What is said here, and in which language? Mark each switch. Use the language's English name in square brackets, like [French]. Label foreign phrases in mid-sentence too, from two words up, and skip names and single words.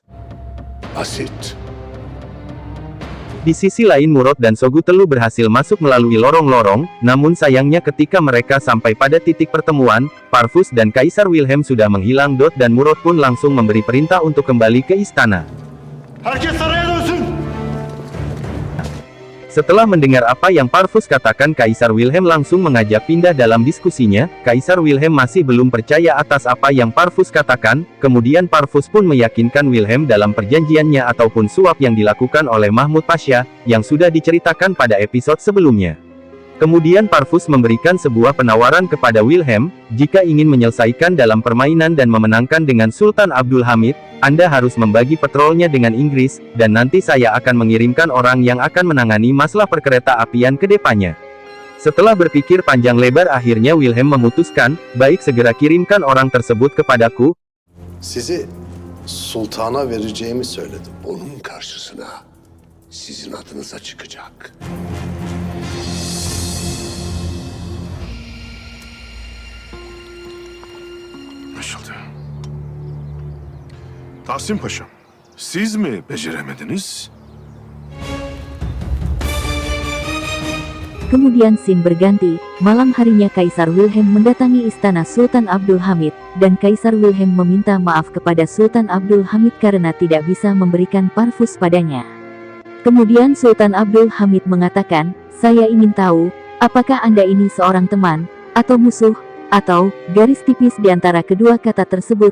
[Turkish] Basit. [Indonesian] Di sisi lain Murad dan Sogutelu berhasil masuk melalui lorong-lorong, namun sayangnya ketika mereka sampai pada titik pertemuan, Parvus dan Kaisar Wilhelm sudah menghilang. Dan Murad pun langsung memberi perintah untuk kembali ke istana. [Turkish] Herkes saraya dönsün! [Indonesian] Setelah mendengar apa yang Parvus katakan, Kaisar Wilhelm langsung mengajak pindah dalam diskusinya. Kaisar Wilhelm masih belum percaya atas apa yang Parvus katakan, kemudian Parvus pun meyakinkan Wilhelm dalam perjanjiannya ataupun suap yang dilakukan oleh Mahmud Pasha, yang sudah diceritakan pada episode sebelumnya. Kemudian Parvus memberikan sebuah penawaran kepada Wilhelm, jika ingin menyelesaikan dalam permainan dan memenangkan dengan Sultan Abdul Hamid, Anda harus membagi petrolnya dengan Inggris, dan nanti saya akan mengirimkan orang yang akan menangani masalah perkereta apian ke depannya. Setelah berpikir panjang lebar akhirnya Wilhelm memutuskan, baik segera kirimkan orang tersebut kepadaku. [Turkish] Sizi sultana vereceğimi söyledim. Onun karşısına sizin adınıza çıkacak. Anlaşıldı. Tahsin Paşam, siz mi beceremediniz? [Indonesian] Kemudian scene berganti, malam harinya Kaisar Wilhelm mendatangi istana Sultan Abdul Hamid, dan Kaisar Wilhelm meminta maaf kepada Sultan Abdul Hamid karena tidak bisa memberikan Parvus padanya. Kemudian Sultan Abdul Hamid mengatakan, saya ingin tahu, apakah Anda ini seorang teman, atau musuh, atau garis tipis di antara kedua kata tersebut.